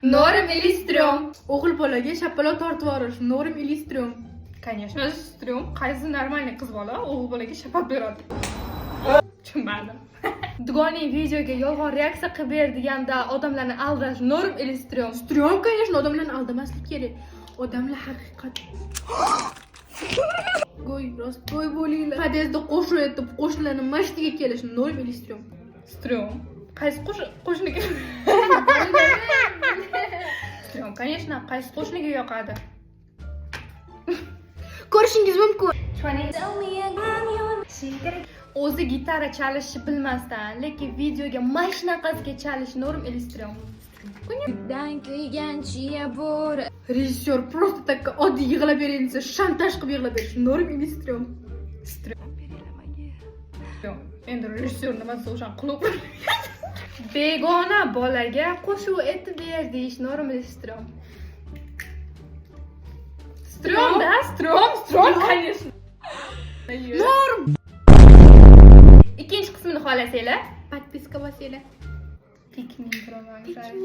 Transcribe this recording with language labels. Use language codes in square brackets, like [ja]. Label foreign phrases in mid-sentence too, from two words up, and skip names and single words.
[ru] Норм или стрём? [uz] O'g'il bolaga shapaloq tortib yuborish. [ru] Норм или стрём? Конечно, стрём. [uz] Qaysi нормальный qiz bola o'g'il bolaga shapab beradi? Tushunmadim. Dugonning videoga yolg'on reaksiya qilib ber deganda odamlarni aldash [ru] норм или стрём? Стрём, конечно, [uz] odamlarni aldamaslik kerak. Odamlar haqiqat. Go'y, rostgo'y bo'linglar. Podyezdda qo'shiq aytib, qo'shnilarning mashtiga kelish [ru] норм или стрём? Стрём. [uz] Qaysi qo'shniga? [ru] Стрём, конечно, [uz] qaysi qo'shniga yoqadi? Ko'rishingiz mumkin. O'zi gitara chalishni bilmasdan, lekin videoga mana shunaqasiga chalish [ru] норм или стрём? [uz] Rejissyor просто takka oddiy yig'lab bering desa, shantaj qilib yig'lab berish [ru] норм или стрём? Стрём. [uz] Endi rejissyor nima desa o'shan qilib. Begona bolaga qo'shiq aytib ber deyish [ru] норм или стрём? Стрём, да? Стрём, конечно. Норм. [uz] Ikkinchi qismini xohlasanglar, Подписка bosinglar. pikmin